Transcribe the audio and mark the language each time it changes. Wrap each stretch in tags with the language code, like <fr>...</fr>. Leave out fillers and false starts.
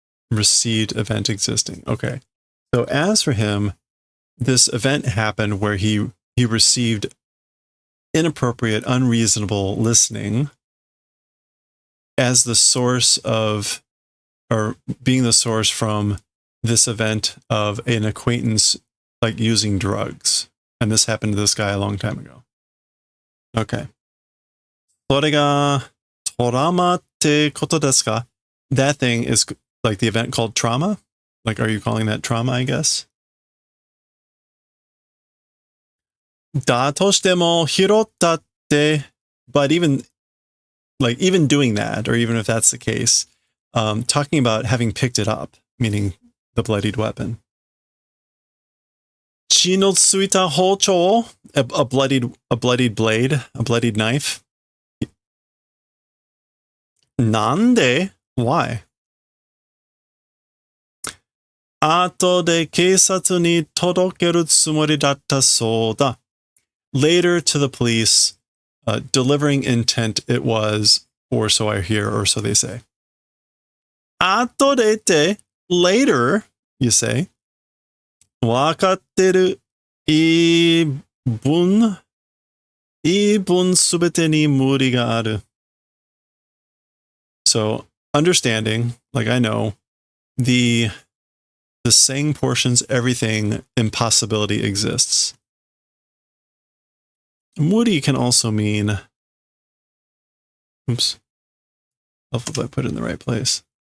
<en>Received event existing. Okay. So as for him, this event happened where he received inappropriate, unreasonable listening as the source of, or being the source from this event of an acquaintance like using drugs. And this happened to this guy a long time ago. Okay.</en> <ja>それがトラマってことですか?</ja> <en>That thing is like the event called trauma? Like, are you calling that trauma, I guess?</en> <ja>だとしても拾ったって,</ja> <en>but even doing that, or even if that's the case, talking about having picked it up, meaning the bloodied weapon.</en> <ja>血のついた包丁,</ja> <en>a bloodied blade, a bloodied knife.</en> <ja>なんで?</ja> <en>Why?</en> <ja>後で警察に届けるつもりだったそうだ.</ja> <en>Later to the police, delivering intent it was, or so I hear, or so they say.</en> <ja>後でって,</ja> <en>later, you say.</en> <ja>わかってる. 言い分すべてに無理がある.</ja> <en>So, understanding, like I know, the saying portions, everything, impossibility exists. Muri can also mean, oops, hopefully I put it in the right place.</en>